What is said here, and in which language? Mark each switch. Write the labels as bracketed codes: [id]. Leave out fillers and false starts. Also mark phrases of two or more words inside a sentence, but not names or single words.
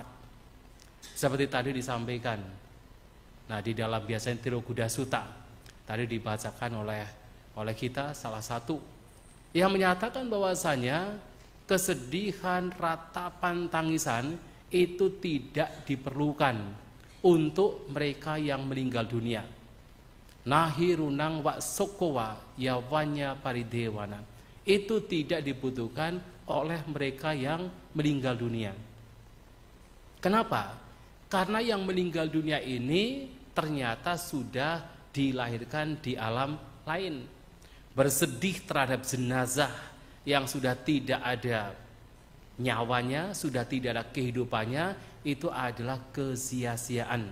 [id] Seperti tadi disampaikan. Nah, di dalam biasanya Tirokuda Sutta tadi dibacakan oleh kita salah satu yang menyatakan bahwasanya kesedihan, ratapan, tangisan itu tidak diperlukan untuk mereka yang meninggal dunia. [pi] Nahi runang wa sokowa yawanya paridewana. [id] Itu tidak dibutuhkan oleh mereka yang meninggal dunia. Kenapa? Karena yang meninggal dunia ini ternyata sudah dilahirkan di alam lain. Bersedih terhadap jenazah yang sudah tidak ada nyawanya, sudah tidak ada kehidupannya, itu adalah kesia-siaan.